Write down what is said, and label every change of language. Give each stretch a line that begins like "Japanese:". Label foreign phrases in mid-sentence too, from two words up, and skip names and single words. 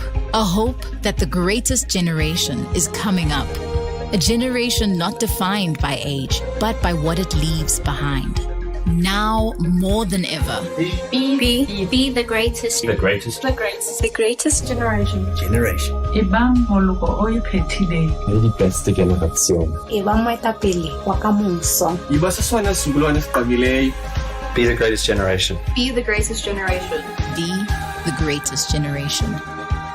English: A hope that the greatest generation is coming up. A generation not defined by age, but by what it leaves behind. Now more than ever. Be the greatest. The greatest. The greatest. The greatest generation. Generation.
Southern Sotho: Ebang moluko o iphetile.
English: The best generation.
Southern Sotho: Ebang moetapele wa kamoso.
Xhosa: Iba sesona simbolo esitabileyo.
English: Be the greatest generation. Be the greatest generation. Be the greatest generation.